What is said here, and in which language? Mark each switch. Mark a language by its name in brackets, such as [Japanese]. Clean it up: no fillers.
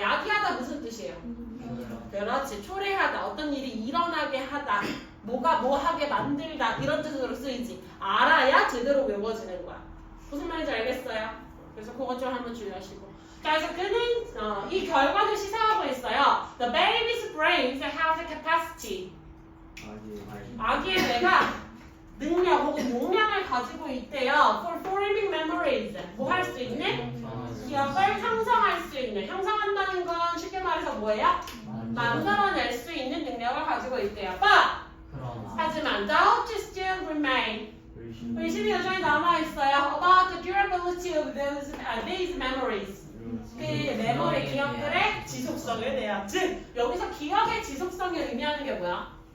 [Korean] 야기하다 무슨 뜻이에요? 그렇지. 초래하다. 어떤 일이 일어나게 하다. 뭐가 뭐 하게 만들다. 이런 뜻으로 쓰이지. 알아야 제대로 외워지는 거야. 무슨 말인지 알겠어요? 그래서 그것 좀 한번 주의하시고. 자, 그래서 그는 이 결과를 시사하고 있어요. [English] The baby's brain has a capacity. [Korean] 아기의 뇌가 능력 혹은 용량을 가지고 있대요. [English] For forming memories. [Korean] 뭐 할 수 있는? 기억을 형성할 수 있는. 형성한다는 건 쉽게 말해서 뭐예요? 만들어낼 수 있는 능력을 가지고 있대요. [English] But [Korean] 하지만 [English] doubts still remain. [Korean] 의심이 여전히 남아있어요. [English] About the durability of these memories. [Korean] 그 메모리 기억들의 지속성에 대한. 즉 여기서 기억의 지속성이 의미하는 게 뭐야?